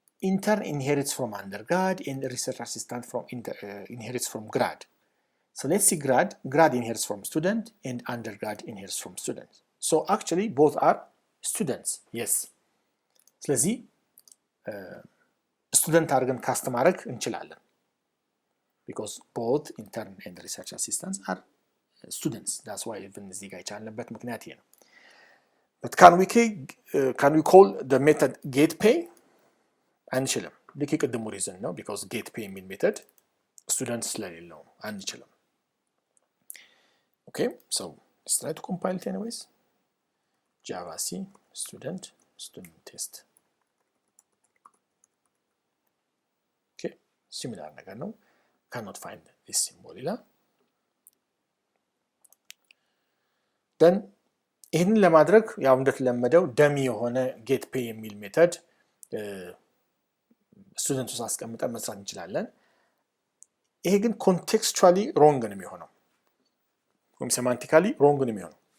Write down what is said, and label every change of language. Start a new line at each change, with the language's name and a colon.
English: intern inherits from undergrad and research assistant from inherits from grad. So let's see grad inherits from student and undergrad inherits from student. So actually both are students. Yes.
Amharic: ስለዚህ student አድርገን ካስት ማድረግ እንችላለን.
English: Because both intern and research assistants are students. That's why even
Amharic: እዚህ ጋር የቻልንበት ምክንያት ይሄ ነው.
English: But can we call the method getPay?
Amharic: አንችልም. ልክ የቅድሙ ሪዝን ነው. Because getPay የሚል ሜተድ students ስለሌለው አንችልም.
English: Okay, so let's try to compile it anyways. Java C student test. Okay, similar
Amharic: ነገር ነው.
English: Cannot find this symbol
Amharic: ይላል. Then ይህንን ለማድረግ ያው እንደተለመደው ደሚ የሆነ getPay የሚል ሜተድ ስቱደንት ውስጥ አስቀምጠን መስራት እንችላለን. ይሄ ግን ኮንቴክስቹዋሊ ሮንግ ነው የሚሆነው ወይም ሴማንቲካሊ ሮንግ ነው የሚሆነው.